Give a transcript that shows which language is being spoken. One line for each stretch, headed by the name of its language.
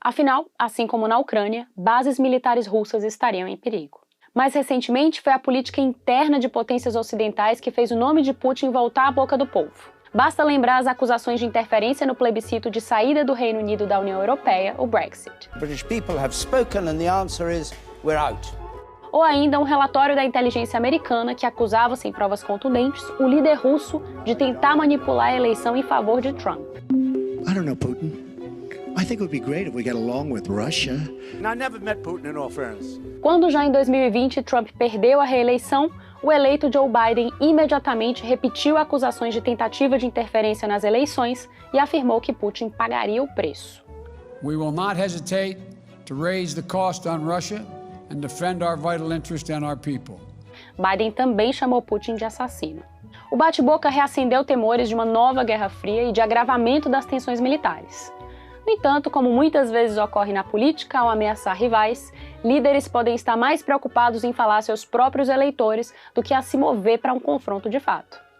Portuguese: Afinal, assim como na Ucrânia, bases militares russas estariam em perigo. Mais recentemente, foi a política interna de potências ocidentais que fez o nome de Putin voltar à boca do povo. Basta lembrar as acusações de interferência no plebiscito de saída do Reino Unido da União Europeia, o Brexit.
English: British people have spoken and the answer is we're out.
Portuguese: Ou ainda um relatório da inteligência americana que acusava, sem provas contundentes, o líder russo de tentar manipular a eleição em favor de Trump.
English: I don't know, Putin. I think it would be great if we get along with Russia. I never met Putin in all fairness.
Portuguese: Quando já em 2020 Trump perdeu a reeleição, o eleito Joe Biden imediatamente repetiu acusações de tentativa de interferência nas eleições e afirmou que Putin pagaria o preço.
English: We will not hesitate to raise the cost on Russia and defend our vital interest and our people.
Portuguese: Biden também chamou Putin de assassino. O bate-boca reacendeu temores de uma nova Guerra Fria e de agravamento das tensões militares. No entanto, como muitas vezes ocorre na política ao ameaçar rivais, líderes podem estar mais preocupados em falar a seus próprios eleitores do que a se mover para um confronto de fato.